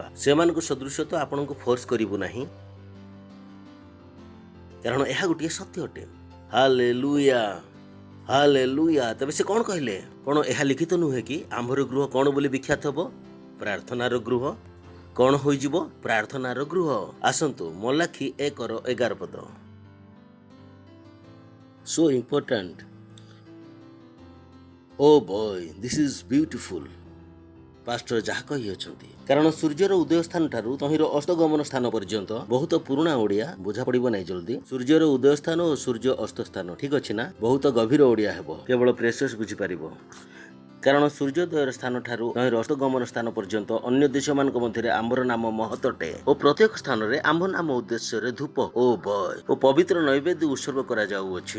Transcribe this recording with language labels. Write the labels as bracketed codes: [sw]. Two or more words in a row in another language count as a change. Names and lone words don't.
[or] ସେମାନଙ୍କ ସଦୃଶ ତ ଆପଣଙ୍କୁ ଫୋର୍ସ କରିବୁ ନାହିଁ, କାରଣ ଏହା ଗୋଟିଏ ସତ୍ୟ ଅଟେ। ହାଲେଲୁୟା, ହାଲେଲୁୟା। ତେବେ ସେ କ'ଣ କହିଲେ? କ'ଣ ଏହା ଲିଖିତ ନୁହେଁ କି ଆମ୍ଭର ଗୃହ କ'ଣ ବୋଲି ବିଖ୍ୟାତ ହେବ? ପ୍ରାର୍ଥନାର ଗୃହ। କ'ଣ ହୋଇଯିବ? ପ୍ରାର୍ଥନାର ଗୃହ। ଆସନ୍ତୁ ମଲାଖି 1:11 ପଦ। [en] So important. Oh boy, this is beautiful. [or] ପାଷ୍ଟର ଯାହା କହିଅଛନ୍ତି, କାରଣ ସୂର୍ଯ୍ୟର ଉଦୟ ସ୍ଥାନ ଠାରୁ ତହିଁର ଅସ୍ତଗମନ ସ୍ଥାନ ପର୍ଯ୍ୟନ୍ତ ବହୁତ ପୁରୁଣା ଓଡ଼ିଆ ବୁଝା ପଡ଼ିବ ନାହିଁ ଜଲ୍ଦି। ସୂର୍ଯ୍ୟର ଉଦୟ ସ୍ଥାନ ଓ ସୂର୍ଯ୍ୟ ଅସ୍ତ ସ୍ଥାନ, ଠିକ୍ ଅଛି ନା? ବହୁତ ଗଭୀର ଓଡ଼ିଆ ହେବ, କେବଳ ପ୍ରେସସ୍ ବୁଝିପାରିବ। କାରଣ ସୂର୍ଯ୍ୟୋଦୟର ସ୍ଥାନ ଠାରୁ ନଈର ଅସ୍ତଗମନ ସ୍ଥାନ ପର୍ଯ୍ୟନ୍ତ ଅନ୍ୟ ଦେଶମାନଙ୍କ ମଧ୍ୟରେ ଆମ୍ଭର ନାମ ମହତ୍ ଅଟେ ଓ ପ୍ରତ୍ୟେକ ସ୍ଥାନରେ ଆମ୍ଭ ନାମ ଉଦ୍ଦେଶ୍ୟରେ ଧୂପ ଓ ପବିତ୍ର ନୈବେଦ୍ୟ ଉତ୍ସର୍ଗ କରାଯାଉଅଛି।